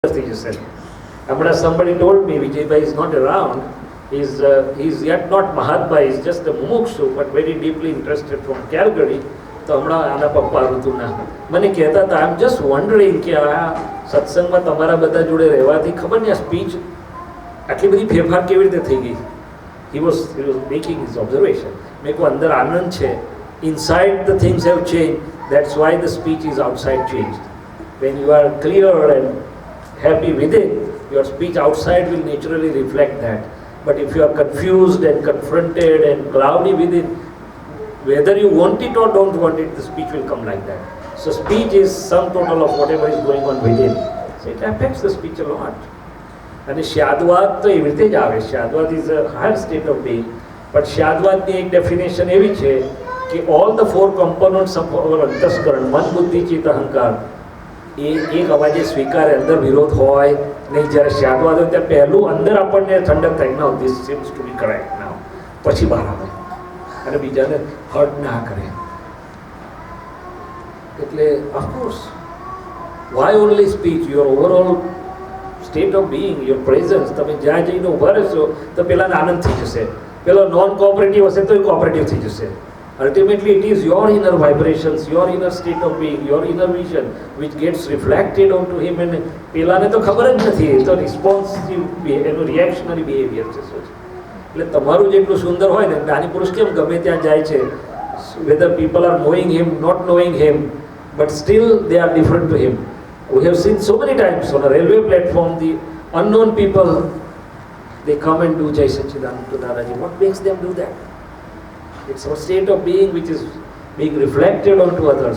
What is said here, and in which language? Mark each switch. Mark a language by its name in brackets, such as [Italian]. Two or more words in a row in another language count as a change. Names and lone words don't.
[Gujarati] થઈ જશે. [English] હમણાં somebody told me Vijaybai is not around. He's yet not Mahatma. He's just a mumukshu, but very deeply interested from Calgary. [Gujarati] તો હમણાં આના પપ્પા ઋતુના મને કહેતા હતા, [English] I am just wondering [Gujarati] કે આ સત્સંગમાં તમારા બધા જોડે રહેવાથી ખબર નહીં આ સ્પીચ આટલી બધી ફેરફાર કેવી રીતે થઈ ગઈ. [English] He was making his observation. [Gujarati] મેં કહું અંદર આનંદ છે. [English] Inside the things have changed. That's why the speech is outside changed. When you are clear and happy within, your speech outside will naturally reflect that. But if you are confused and confronted and cloudy within, whether you want it or don't want it, the speech will come like that. So speech is sum total of whatever is going on within. So it affects the speech a lot. [Gujarati] And Shadwat તો એવી રીતે જ આવે. [English] Shadwat is a higher state of being. [Gujarati] But Shadwatની એક definition એવી છે કે [English] all the four components of our [Gujarati] અંતસ્કરણ, મન, બુદ્ધિ, ચિત્ત, અહંકાર, એ એક અવાજે સ્વીકારે, અંદર વિરોધ હોય નહીં. જ્યારે શાદવાદ હોય ત્યારે પહેલું અંદર આપણને ઠંડક થાય, [English] now this seems to be correct now, [Gujarati] પછી બહાર આવે અને બીજાને હર્ટ ના કરે. [English] એટલે of course why only speech, your overall state of being, your presence, [Gujarati] તમે જ્યાં જઈને ઊભા રહેશો તો પેલાને આનંદ થઈ જશે. પેલો [English] non cooperative [Gujarati] હશે તો એ કોઓપરેટિવ થઈ જશે. [English] Ultimately, it is your inner vibrations, your inner state of being, your inner vision, which gets reflected onto him. [Gujarati] And પેલાને તો ખબર જ નથી, તો રિસ્પોન્સિવ એનું [English] reactionary behavior [Gujarati] છે. શું છે એટલે તમારું જેટલું સુંદર હોય ને, જ્ઞાની પુરુષ કેમ ગમે ત્યાં જાય છે, [English] whether people are knowing him, not knowing him, but still they are different to him. We have seen so many times on a railway platform, the unknown people, they come and do Jai Satchidanand to Dadaji. What makes them do that? It's our state of being which is being reflected onto others.